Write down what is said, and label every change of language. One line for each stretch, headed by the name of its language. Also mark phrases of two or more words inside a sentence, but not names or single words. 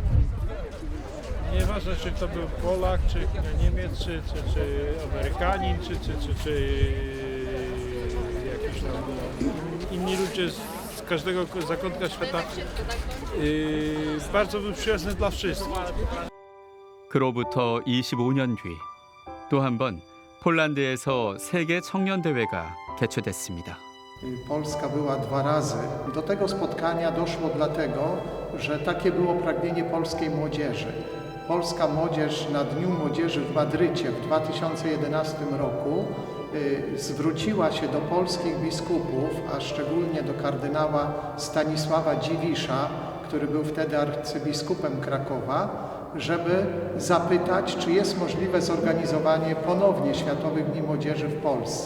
Polish: Nieważne, czy to był Polak, czy Niemiec, czy Amerykanin, czy jakiś inni ludzie z każdego zakątka świata. Bardzo był przyjazny dla wszystkich.
Korean: 그로부터 25년 뒤 또 한 번 폴란드에서 세계 청년 대회가 개최됐습니다.
Polish: Polska była 2 razy. Do tego spotkania doszło dlatego, że takie było pragnienie polskiej młodzieży. Polska młodzież na Dniu Młodzieży w Madrycie w 2011 roku zwróciła się do polskich biskupów, a szczególnie do kardynała Stanisława Dziwisza, który był wtedy arcybiskupem Krakowa, żeby zapytać, czy jest możliwe zorganizowanie ponownie Światowych Dni Młodzieży w Polsce.